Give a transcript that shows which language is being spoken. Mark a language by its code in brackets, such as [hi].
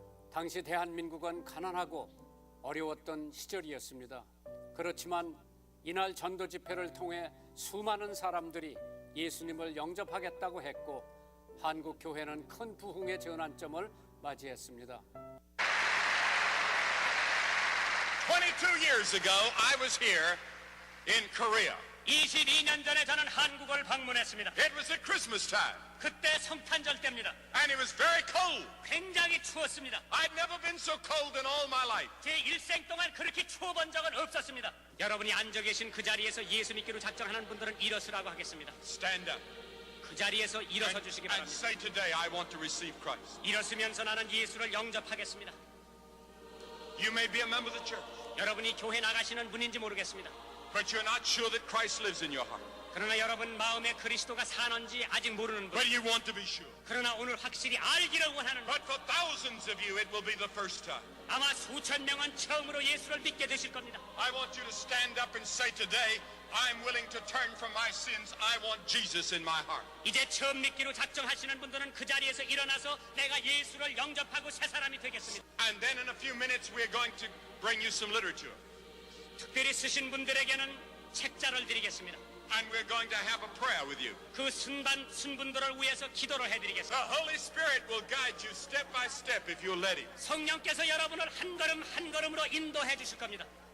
[ko] 당시 대한민국은 가난하고 어려웠던 시절이었습니다. 그렇지만 이날 전도 집회를 통해 수많은 사람들이 예수님을 영접하겠다고 했고 한국 교회는 큰 부흥의 전환점을 맞이했습니다. [en] 22 years ago, I was here in Korea. [ko] 22년 전에 저는 한국을 방문했습니다. [en] It was at Christmas time, [ko] 그때 성탄절 때입니다. [en] and it was very cold. [ko] 굉장히 추웠습니다. [en] I'd never been so cold in all my life. [ko] 제 일생 동안 그렇게 추워본 적은 없었습니다. 여러분이 앉아 계신 그 자리에서 예수 믿기로 작정하는 분들은 일어서라고 하겠습니다. [en] Stand up [ko] 그 자리에서 일어서 주시기 [en] and [ko] 바랍니다. [en] say today, I want to receive Christ. [ko] 일어서면서 나는 예수를 영접하겠습니다. [en] You may be a member of the church, [ko] 여러분이 교회 나가시는 분인지 모르겠습니다. [en] but you're not sure that Christ lives in your heart. [ko] 그러나 여러분 마음에 그리스도가 사는지 아직 모르는 분, [en] But you want to be sure. [ko] 그러나 오늘 확실히 알기를 원하는 분, [en] But for thousands of you, it will be the first time. [ko] 아마 수천 명은 처음으로 예수를 믿게 되실 겁니다. [en] I want you to stand up and say today, I'm willing to turn from my sins. I want Jesus in my heart. [ko] 이제 처음 믿기로 작정하시는 분들은 그 자리에서 일어나서 내가 예수를 영접하고 새 사람이 되겠습니다. [en] And then in a few minutes, we're going to bring you some literature. [ko] 특별히 쓰신 분들에게는 책자를 드리겠습니다. [en] And we're going to have a prayer with you. [ko] 그 순분들을 위해서 기도를 해드리겠습니다. [en] The Holy Spirit will guide you step by step if you'll let Him. [ko] 성령께서 여러분을 한 걸음 한 걸음으로 인도해 주실 겁니다.